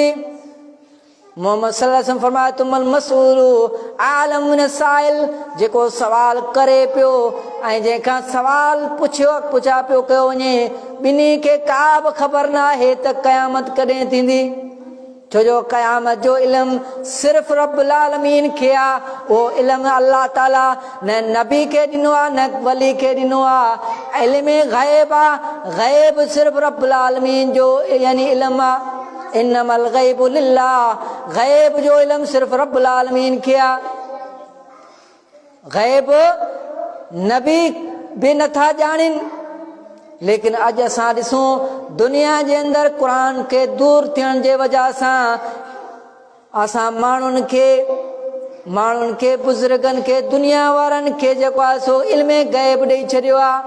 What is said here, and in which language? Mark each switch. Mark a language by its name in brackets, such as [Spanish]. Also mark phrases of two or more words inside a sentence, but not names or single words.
[Sindhi] मोहम्मद [Arabic] صلى الله عليه وسلم [Sindhi] फरमाए थो [Arabic] ما المسؤول بأعلم من السائل, [Sindhi] जेको सवाल करे पियो ऐं जंहिंखां सवाल पुछा पियो कयो वञे, ॿिन्ही खे का बि ख़बर न आहे त क़यामत कॾहिं थींदी, छो जो क़यामत जो इल्मु सिर्फ़ु [Arabic] رب العالمين [Sindhi] खे आहे, उहो इल्मु अल्लाह ताला न नबी खे ॾिनो आहे न वली खे ॾिनो आहे, इल्म ग़ैब आहे, ग़ैब सिर्फ़ु [Arabic] رب العالمين [Sindhi] जो यानी इल्मु आहे। [Arabic] إنما الغيب لله, [Sindhi] ग़ैब जो इल्मु सिर्फ़ु [Arabic] رب العالمين [Sindhi] खे आहे, ग़ैब नबी बि नथा ॼाणनि। लेकिन अॼु असां ॾिसूं दुनिया जे अंदरि क़ुर खे दूर थियण जे वजह सां असां माण्हुनि खे बुज़ुर्गनि खे दुनिया वारनि खे जेको आहे सो इल्म ग़ैब ॾेई छॾियो आहे।